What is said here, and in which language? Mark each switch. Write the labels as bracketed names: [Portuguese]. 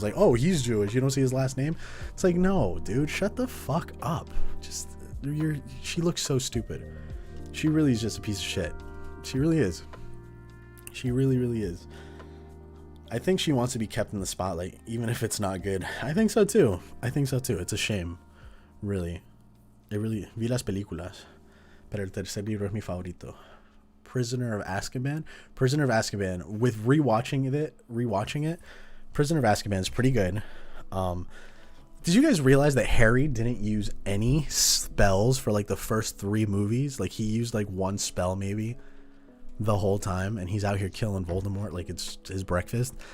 [English] It's like, oh, he's Jewish, you don't see his last name. It's like, no dude, shut the fuck up. Just she looks so stupid. She really is just a piece of shit. She really is. She really is. I think she wants to be kept in the spotlight even if it's not good. I think so too. It's a shame. Really. [Spanish] Vi las películas, pero el tercer libro es mi favorito. [English] Prisoner of Azkaban, with rewatching it, Prisoner of Azkaban is pretty good. Did you guys realize that Harry didn't use any spells for like the first 3 movies? Like he used like one spell maybe the whole time, and he's out here killing Voldemort like it's his breakfast.